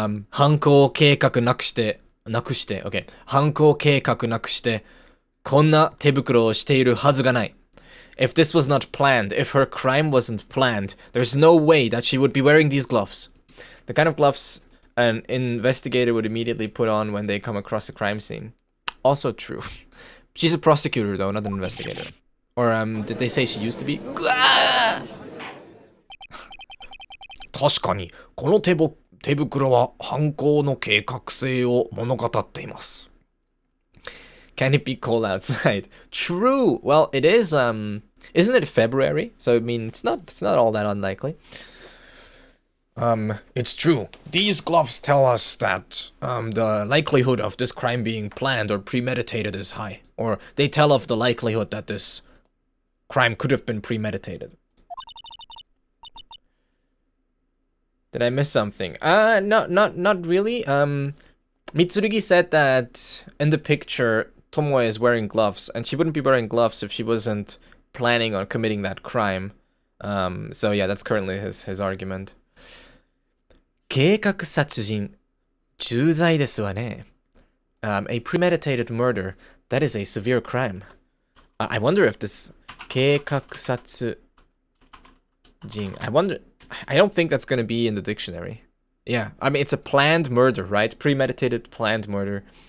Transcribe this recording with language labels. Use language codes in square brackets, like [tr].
[ja] 犯行計画なくして、okay. 犯行計画なくして、こんな手袋をしているはずがない. [en] If this was not planned, if her crime wasn't planned, there's no way that she would be wearing these gloves. The kind of gloves an investigator would immediately put on when they come across a crime scene. Also true. She's a prosecutor though, not an investigator. Or did they say she used to be? [ja] 確かに、この手袋は犯行の計画性を物語っています. [en] Can it be cold outside? True. Well, it is. Isn't it February? So I mean, it's not all that unlikely. It's true. These gloves tell us that the likelihood of this crime being planned or premeditated is high, or they tell of the likelihood that this crime could have been premeditated. Did I miss something? Not really. Mitsurugi said that in the picture, Tomoe is wearing gloves, and she wouldn't be wearing gloves if she wasn't planning on committing that crime. So yeah, that's currently his argument. [ja] 計画殺人、重罪ですわね. [en] A premeditated murder, that is a severe crime. I wonder if this 計画殺人, I don't think that's going to be in the dictionary. Yeah, I mean, it's a planned murder, right? Premeditated, planned murder.